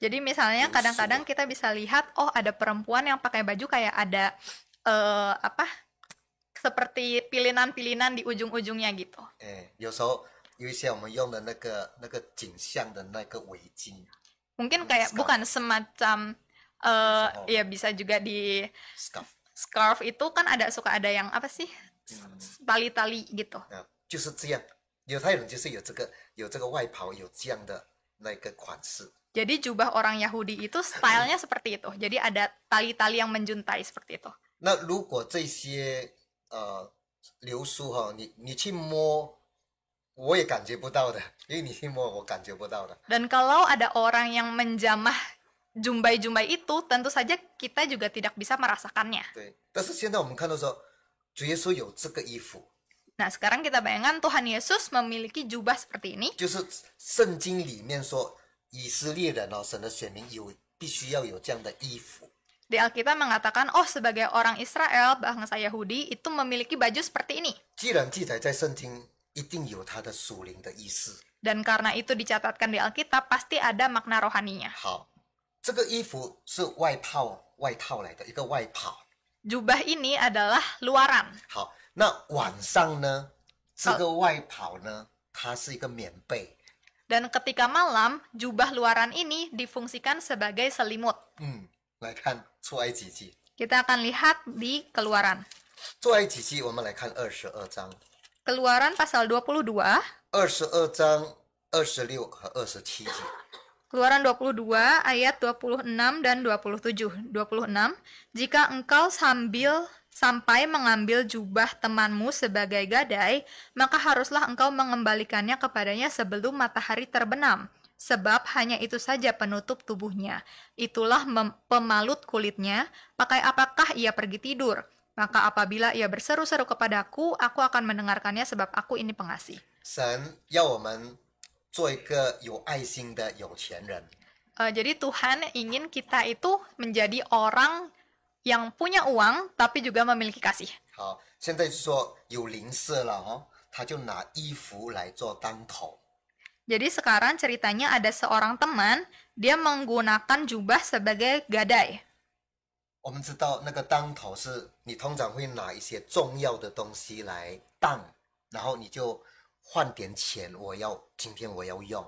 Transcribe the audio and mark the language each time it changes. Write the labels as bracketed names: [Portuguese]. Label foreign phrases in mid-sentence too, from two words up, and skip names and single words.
[Indonesian] Jadi misalnya kadang-kadang kita bisa lihat, oh ada perempuan yang pakai baju kayak ada seperti pilinan-pilinan di ujung-ujungnya gitu. [Chinese] 有时候有一些我们用的那个颈项的那个围巾。 [Indonesian] Mungkin kayak bukan semacam ya bisa juga di scarf itu kan suka ada yang apa sih? Tali-tali gitu. [Chinese] 就是这样，犹太人就是有这个外袍有这样的那个款式。 [Indonesian] Jadi jubah orang Yahudi itu stylenya seperti itu. Jadi ada tali-tali yang menjuntai seperti itu. [Chinese] 那如果这些流苏哈，你去摸，我也感觉不到的，因为你去摸我感觉不到的。 [Indonesian] Dan kalau ada orang yang menjamah jumbai-jumbai itu, tentu saja kita juga tidak bisa merasakannya. [Chinese] 对，但是现在我们看到说，主耶稣有这个衣服， [Indonesian] Nah, sekarang kita bayangkan Tuhan Yesus memiliki jubah seperti ini. [Chinese] 就是圣经里面说以色列人哦，神的选民必须要有这样的衣服。 [Indonesian] Di Alkitab mengatakan, oh sebagai orang Israel, bangsa Yahudi, itu memiliki baju seperti ini. [Chinese] 既然记载在圣经，一定有它的属灵的意思。 [Indonesian] Dan karena itu dicatatkan di Alkitab, pasti ada makna rohaninya. [Chinese] 好，这个衣服是外套来的一个外袍。 [Indonesian] Jubah ini adalah luaran. [Chinese] 好，那晚上呢，这个外袍呢，它是一个棉被。 [Indonesian] Dan ketika malam, jubah luaran ini difungsikan sebagai selimut. [Chinese] 来看出埃及记。 [Indonesian] Kita akan lihat di Keluaran. [Chinese] 出埃及记，我们来看22章。 [Indonesian] Keluaran pasal 22, [Chinese] 22 章26和27节。 [Indonesian] Keluaran 22 ayat 26 dan 27. 26, jika engkau sampai mengambil jubah temanmu sebagai gadai, maka haruslah engkau mengembalikannya kepadanya sebelum matahari terbenam. Sebab hanya itu saja penutup tubuhnya. Itulah pemalut kulitnya, pakai apakah ia pergi tidur? Maka apabila ia berseru-seru kepadaku, aku akan mendengarkannya sebab aku ini pengasih. [Chinese] 神要我们做一个有爱心的有钱人。 [Indonesian] Jadi Tuhan ingin kita itu menjadi orang yang punya uang, tapi juga memiliki kasih. [Chinese] 好，现在就说有邻舍了哈，他就拿衣服来做当头。 [Indonesian] Jadi sekarang ceritanya ada seorang teman, dia menggunakan jubah sebagai gadai. [Chinese] 我们知道那个当头是你通常会拿一些重要的东西来当，然后你就换点钱，今天我要用。